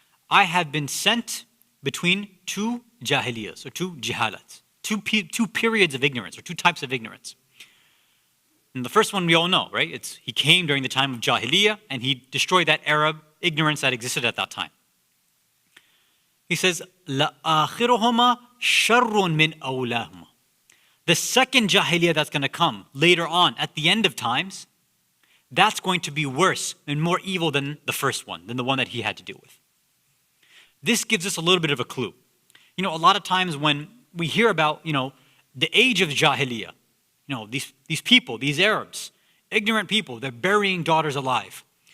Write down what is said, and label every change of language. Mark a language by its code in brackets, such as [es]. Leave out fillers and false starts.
[en] I have been sent between two jahiliyas, or two jihalats, two periods of ignorance, or two types of ignorance. And the first one we all know, right? He came during the time of Jahiliyyah and he destroyed that Arab ignorance that existed at that time. He says, [ar] لَآخِرُهُمَا شَرٌّ مِّنْ أَوْلَاهُمَا. [en] The second Jahiliyyah that's going to come later on at the end of times, that's going to be worse and more evil than the first one, than the one that he had to deal with. This gives us a little bit of a clue. You know, a lot of times when we hear about, the age of Jahiliyyah, these people, these Arabs, ignorant people, they're burying daughters alive.